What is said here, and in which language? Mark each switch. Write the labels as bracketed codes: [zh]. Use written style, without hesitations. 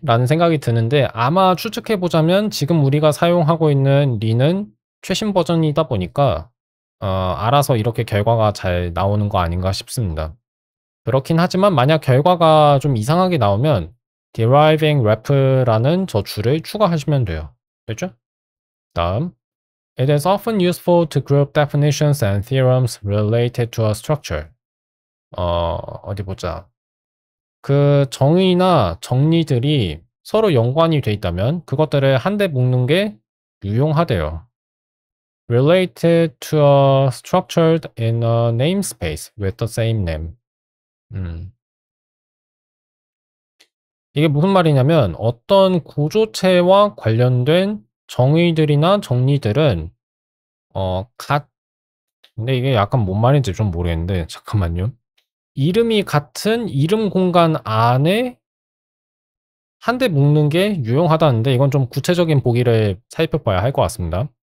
[ko] 라는 생각이 드는데 아마 추측해보자면 지금 우리가 사용하고 있는 린은 최신 버전이다 보니까 알아서 이렇게 결과가 잘 나오는 거 아닌가 싶습니다. 그렇긴 하지만 만약 결과가 좀 이상하게 나오면 deriving rep라는 저 줄을 추가하시면 돼요. 됐죠? 다음 [en] It is often useful to group definitions and theorems related to a structure. [ko] 어디 보자. 그 정의나 정리들이 서로 연관이 돼 있다면 그것들을 한데 묶는 게 유용하대요. [en] Related to a structure in a namespace with the same name. [ko] 이게 무슨 말이냐면 어떤 구조체와 관련된 정의들이나 정리들은 근데 이게 약간 뭔 말인지 좀 모르겠는데 잠깐만요. 이름이 같은 이름 공간 안에 한데 묶는 게 유용하다는데 이건 좀 구체적인 보기를 살펴봐야 할 것 같습니다.